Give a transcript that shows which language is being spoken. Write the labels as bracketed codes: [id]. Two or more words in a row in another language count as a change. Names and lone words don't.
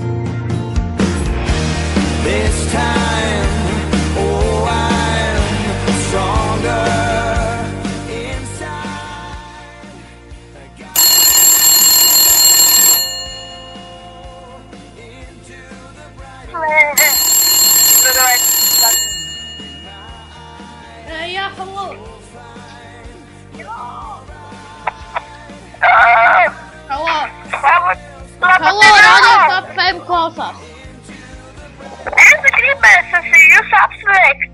[en] This time, oh, I'm stronger inside. Into the bright [lv] Ja, hallo. Hallo. Hallo, Radio Top 5 klausās. Es gribēju jūs apsveikt.